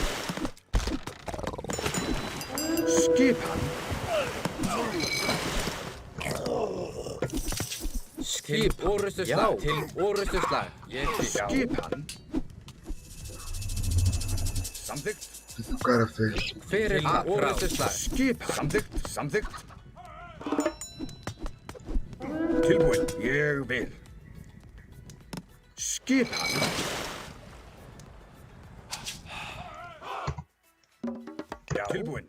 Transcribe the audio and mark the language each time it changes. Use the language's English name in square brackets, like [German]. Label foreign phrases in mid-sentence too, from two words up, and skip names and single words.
[Icelandic] Skipan. Til orustuslag. Til orustuslag. Ég vil. Skipan. Samþykkt. [Portuguese] O que o cara fez? [Icelandic] Hver þar? Orustuslag. Skipan. Samþykkt. Samþykkt. Tilbúin. Ég vil. Skipan. Já. Tilbúin.